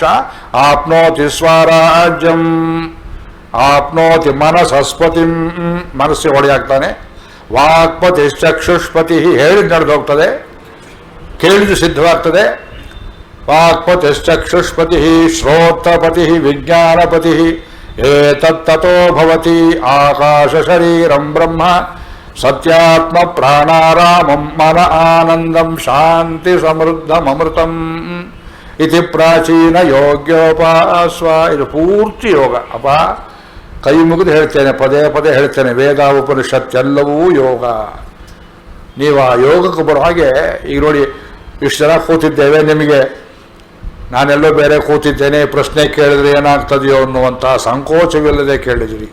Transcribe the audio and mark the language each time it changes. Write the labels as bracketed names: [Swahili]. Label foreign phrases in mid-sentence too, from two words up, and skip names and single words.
[Sanskrit] ಆಪ್ನೋತಿ ಸ್ವರಾಜ್ಯಂ ಆಪ್ನೋತಿ ಮನಸಸ್ಪತಿಂ, [Kannada] ಮನಸ್ಸಿಗೆ ಹೊಡೆಯಾಗ್ತಾನೆ. [Sanskrit] ವಾಕ್ಪತಿ ಚಕ್ಷುಷ್ಪತಿ, [Kannada] ಹೇಳಿದ್ದು ನಡೆದೋಗ್ತದೆ, ಕೇಳಿದ್ದು ಸಿದ್ಧವಾಗ್ತದೆ. [Sanskrit] ವಾಕ್ಪತಿ ಚಕ್ಷುಷ್ಪತಿ ಶ್ರೋತ್ರಪತಿ ವಿಜ್ಞಾನಪತಿ ಏತತ್ತೋ ಭವತಿ ಆಕಾಶ ಶರೀರಂ ಬ್ರಹ್ಮ ಸತ್ಯಾತ್ಮ ಪ್ರಾಣಾರಾಮಂ ಮನ ಆನಂದಂ ಶಾಂತಿ ಸಮೃದ್ಧಂ ಅಮೃತಂ. ಇತಿ ಪ್ರಾಚೀನ ಯೋಗ್ಯೋಪಾಸ್ವ. [Kannada] ಇದು ಪೂರ್ತಿ ಯೋಗ. ಅಪ್ಪ ಕೈ ಮುಗಿದು ಹೇಳ್ತೇನೆ, ಪದೇ ಪದೇ ಹೇಳ್ತೇನೆ, ವೇದ ಉಪನಿಷತ್ ಎಲ್ಲವೂ ಯೋಗ. ನೀವು ಆ ಯೋಗಕ್ಕೆ ಬರೋ ಹಾಗೆ ಈಗ ನೋಡಿ, ಇಷ್ಟು ಜನ ಕೂತಿದ್ದೇವೆ, ನಿಮಗೆ ನಾನೆಲ್ಲೋ ಬೇರೆ ಕೂತಿದ್ದೇನೆ, ಪ್ರಶ್ನೆ ಕೇಳಿದ್ರೆ ಏನಾಗ್ತದೆಯೋ ಅನ್ನುವಂಥ ಸಂಕೋಚವಿಲ್ಲದೆ ಕೇಳಿದಿರಿ.